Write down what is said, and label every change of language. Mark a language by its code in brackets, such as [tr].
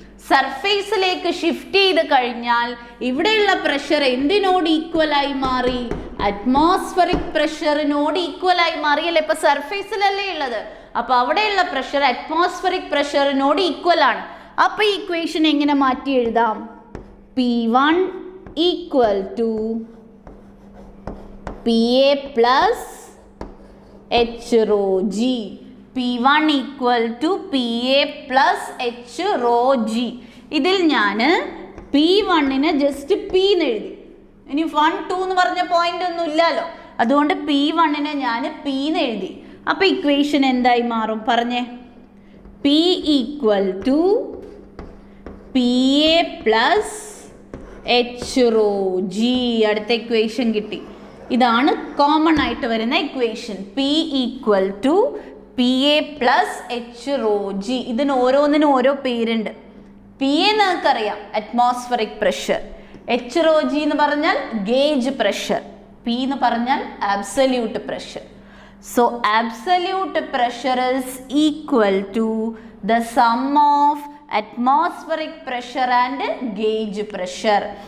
[ml] സർഫേസിലേക്ക് shift ചെയ്ത് കഴിഞ്ഞാൽ ഇവിടെയുള്ള പ്രഷർ എന്തിനോട് ഈക്വലായി മാറി? അറ്റ്മോസ്ഫറിക് പ്രഷറിനോട് ഈക്വലായി മാറിയല്ലേ? ഇപ്പൊ സർഫേസിലല്ലേ ഉള്ളത്, അപ്പൊ അവിടെയുള്ള പ്രഷർ അറ്റ്മോസ്ഫറിക് പ്രഷറിനോട് ഈക്വൽ ആണ്. അപ്പൊ ഈ ഇക്വേഷൻ എങ്ങനെ മാറ്റി എഴുതാം? [en] P1 equal to PA plus H rho G. P1 equal to PA plus H rho G. [ml] ഇതിൽ ഞാൻ P1നെ ജസ്റ്റ് P എന്ന് എഴുതി. ഇനി 1, 2 എന്ന് പറഞ്ഞ പോയിന്റ് ഒന്നും ഇല്ലല്ലോ, അതുകൊണ്ട് P1നെ ഞാൻ P എന്ന് എഴുതി. അപ്പോൾ ഇക്വേഷൻ എന്തായി മാറും പറഞ്ഞേ? [en] P equal to PA plus H rho G. [ml] അടുത്ത ഇക്വേഷൻ കിട്ടി. ഇതാണ് കോമൺ ആയിട്ട് വരുന്ന equation. [en] P equal to PA plus H rho G. [ml] ഇതിന് ഓരോന്നിനും ഓരോ പേരുണ്ട്. PA നമുക്കറിയാം atmospheric pressure, H rho G എന്ന് പറഞ്ഞാൽ ഗേജ് പ്രഷർ, P എന്ന് പറഞ്ഞാൽ absolute pressure. [en] So absolute pressure is equal to the sum of atmospheric pressure and gauge pressure.